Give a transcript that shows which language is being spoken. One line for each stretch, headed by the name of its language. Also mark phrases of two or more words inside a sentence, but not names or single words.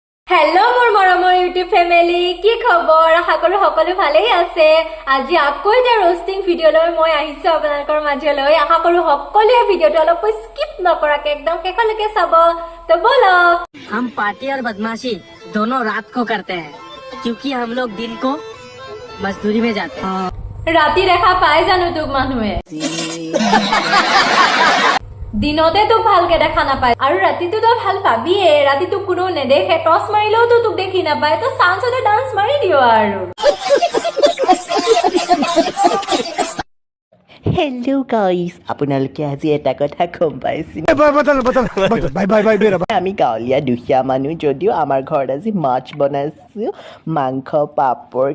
Assamese: हेलो মোৰ মৰমৰ ইউটিউব ফ্যামিলি কি খবৰ আশা কৰো সকলো ভালেই আছে আজি আকৌ এটা
English: roasting video
Assamese: লৈ মই আহিছো আপোনালোকৰ মাজলৈ আশা কৰো সকলোৱে ভিডিওটো অলপ স্কিপ নকৰাকে একদম শেষলৈকে চাব
Hindi: तो बोलो हम पार्टी और बदमाशी दोनों रात को करते हैं क्योंकि हम लोग दिन को मजदूरी में जाते हैं
Assamese: ৰাতি দেখা পায় জানো তোক মানুহে দিনতে তোক ভালকে দেখা নাপায় আৰু ৰাতিটো তো ভাল পাবিয়ে ৰাতিটো কোনো নেদেখে টস মাৰিলেও তো তোক দেখি নাপায় তো চান্সতে ডান্স মাৰি দিও আৰু
English: hello guys
Assamese: আপোনালোকে আজি এটা কথা গম পাইছে আমি গাঁৱলীয়া দুখীয়া মানুহ যদিও আমাৰ ঘৰত আজি মাছ বনাইছো মাংস পাপৰ